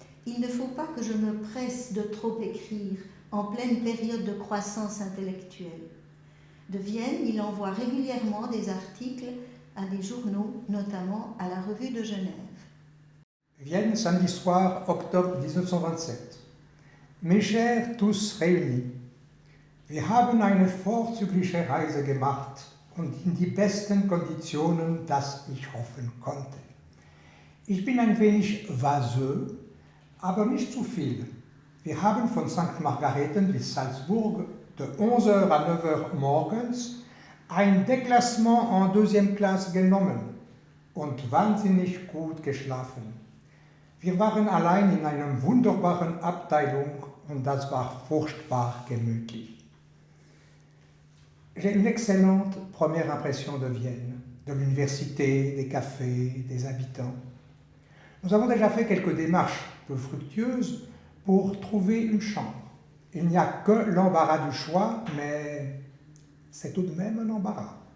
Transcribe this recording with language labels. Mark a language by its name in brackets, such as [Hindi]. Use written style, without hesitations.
[French] Il ne faut pas que je me presse de trop écrire en pleine période de croissance intellectuelle. » De Vienne, il envoie régulièrement des articles à des journaux, notamment à la Revue de Genève. Vienne, samedi soir, octobre 1927. Mes chers tous réunis, [German] wir haben eine vorzügliche Reise gemacht und in die besten Konditionen, das ich hoffen konnte. Ich bin ein wenig vaseux, aber nicht zu viel. Wir haben von St. Margareten bis Salzburg [French] de 11h à 9h [German] morgens ein [French] Déclassement en 2e [German] Klasse genommen und wahnsinnig gut geschlafen. Wir waren allein in einer wunderbaren Abteilung und das war furchtbar gemütlich. [French] J'ai une excellente première impression de Vienne, de l'université, des cafés, des habitants. Nous avons déjà fait quelques démarches peu fructueuses pour trouver une chambre. Il n'y a que l'embarras du choix, mais c'est tout de même un embarras.